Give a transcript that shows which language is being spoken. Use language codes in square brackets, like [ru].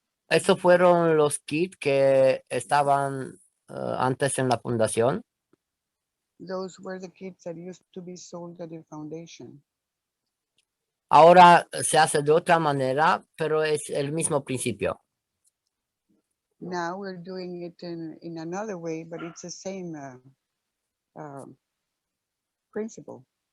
[es] esos fueron los kits que estaban antes en la fundación. [en] Those were the kits that used to be sold at the foundation. [es] Ahora se hace de otra manera, pero es el mismo principio. [en] Now we're doing it in another way, but it's the same principle.